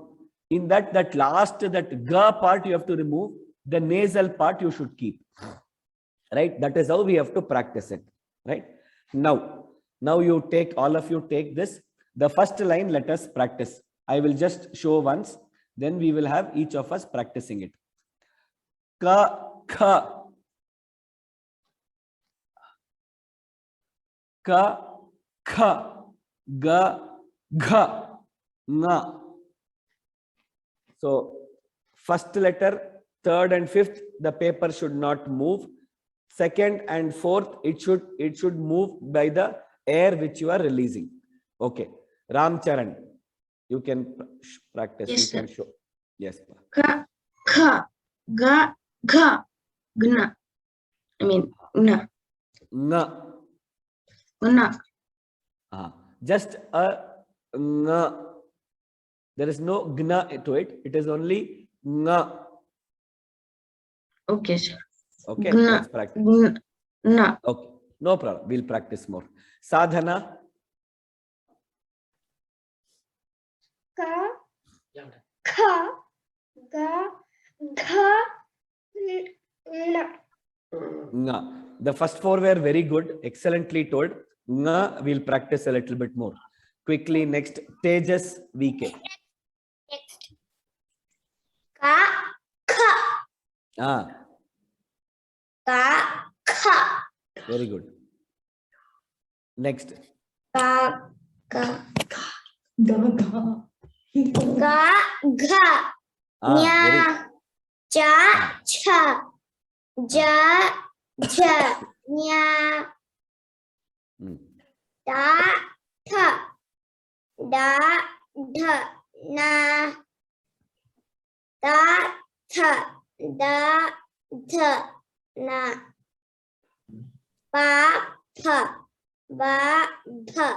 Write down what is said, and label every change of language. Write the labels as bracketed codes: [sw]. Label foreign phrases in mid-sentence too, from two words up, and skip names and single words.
[en] In that last, that ga part you have to remove, the nasal part you should keep, right? That is how we have to practice it, right? Now you take, all of you take this. The first line, let us practice. I will just show once, then we will have each of us practicing it. [sa] Ka, kha. Ka, kha. Ga, gha. Na. [en] So first letter, third and fifth, the paper should not move. Second and fourth, it should move by the air which you are releasing. Okay. Ram Charan, you can practice. Yes, you can show. Yes. [sa] Ka, kha, ga, gha, gna. [en] I mean, gna. [sa] Nga. Gna. [en] Just a nga. There is no gna to it. It is only nga. Okay, sir. Okay, [sa] Gna. [en] let's practice. [sa] Gna. [en] Okay, no problem. We'll practice more. Sadhana. [sa] Ka, kha, ga, gha, na. Nga. [en] The first four were very good, excellently told. Nga, we'll practice a little bit more. Quickly, next, Tejas VK. Next. [sa] Ka, kha. Ka, kha. [en] Very good. Next. [sa] Ka, ka. Ga, ga. Ga, gha. [en] Very [sa] Nya, cha, cha. Ja, ja. Nya. Da, tha. Da, dha. Na. Da, tha. Da, dha. Na. Ba, pha. Ba, pha.